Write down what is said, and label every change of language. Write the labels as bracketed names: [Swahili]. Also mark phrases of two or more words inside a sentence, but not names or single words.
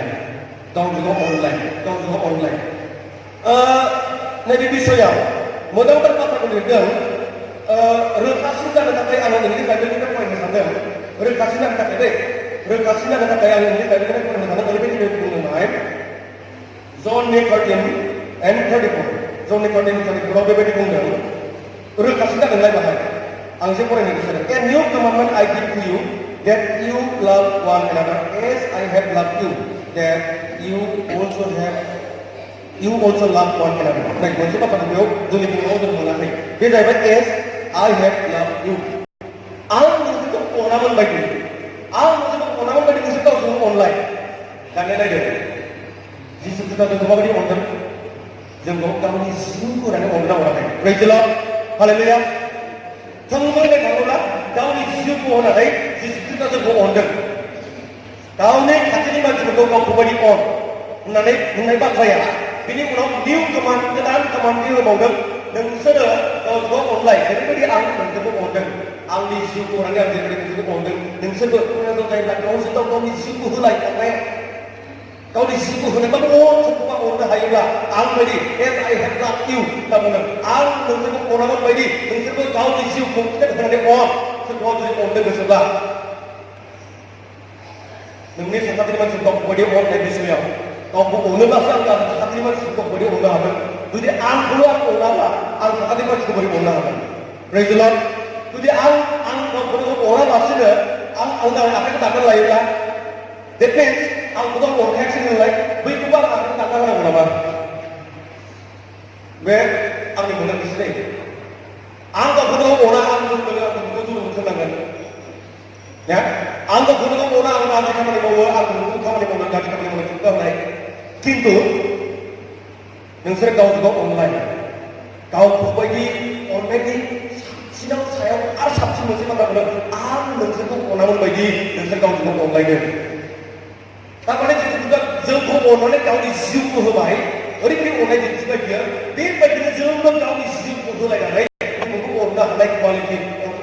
[Bodo] अनलाय नैबे बिषयाव मोजांथार बाथ्राखौ लिरदों रोखासिन जानो थाखाय आङो नोंनि बाइबेलनिफ्राय फरायनो सानदों रोखासिन जानो थाखाय आङो नोंनि बाइबेलनिफ्राय फरायनो सानदों ओरैबायदि बुंदोंहाय ज'ननि [English] 13:34 [Bodo] बेबायदि बुंदों रोखासिन जादोंलाय बाहाय आं एसे फरायनो गोसो जादों [English] a new commandment I give to you that you love one another as I have loved you that you also love one another [Bodo] नाय मोनसे बाथ्राखौ बेयाव जोंनि बुंनायाव जों मोनाखै बे जाहैबाय [English] as I have loved you [Bodo] आं नोंसोरखौ अनामोन बायदि नोंसोर गावजों अनलाय दानिया नायदो जिसु ख्रीष्टआ जोंखौ माबायदि अनदों जोंखौ गावनि जिउखौ होनानै अनना हराखै [English] Praise the Lord Hallelujah [Bodo] थोंजोङै थाङोब्ला गावनि जिउखौ होनानै जिसु ख्रीष्टआ जोंखौ अनदों गावनि खाथिनि मानसिफोरखौ गावखौ बायदि अन होननानै बुंनाय बाथ्राया बिनि उनाव [English] new command [Bodo] गोदान कमान्ड होबावदों नोंसोरो गावजों गाव अनलाय जेरैबायदि आं नोंसोरखौ अनदों आंनि जिउखौ होनानै आं जेरैबायदि नोंसोरखौ अनदों नोंसोरबो खोनादों जायोब्ला गावजों गाव गावनि जिउखौ होलाय अननाया गावनि जिउखौ होनोबा सोरखौबा अननो हायोब्ला आं बायदि [English] as I have loved you [Bodo] होनना बुंदों आं नोंसोरखौ अनामोन बायदि नोंसोरबो गावनि जिउखौ होनानै अन सोरखौबा जुदि अननो गोसोब्ला नोंनि साखाथिनि मानसिखौ गावखौ बायदि अननाय बिषयाव गावखौ अनोब्लासो आं साखाथिनि मानसिखौ बोरै अननो हागोन जुदि आंखौल' आं अनाब्ला आं साखाथिनि मानसिखौ बोरै अननो हागोन [English] Praise the Lord [Bodo] जुदि आं गावखौनो अनालासिनो आं आंनि आखाइखौ दाननानै लायोब्ला [English] that means [Bodo] आंखौ गाव अनखायाखै नालाय बैखौबो आं आखाइखौ दानना होनांगौ नामा बे आंनि मोनदांथि जायो आं गावखौनो अना आं जोंनो होनांगोन या आं गावखौनो अना आं गाज्रि खामानि मावो आं नोंखौ खामानि मावनो गाज्रि खामानि मावनो थुंगा होनाय खिन्थु नोंसोर गावजों गाव अनलाय गावखौ बायदि अननायनि सायाव आरो साबसिन मोनसे बाथ्रा आं नोंसोरखौ अनामोन बायदि नोंसोर गावजों गाव अनलायदों तारमाने जोंखौ अननानै गावनि जिउखौ होबाय ओरैबायदि अननाय दिन्थिबाय बियो बेबायदिनो जोंबो गावनि जिउखौ होलायनानै नोंखौ अननो हानाय क्वालिटि अननो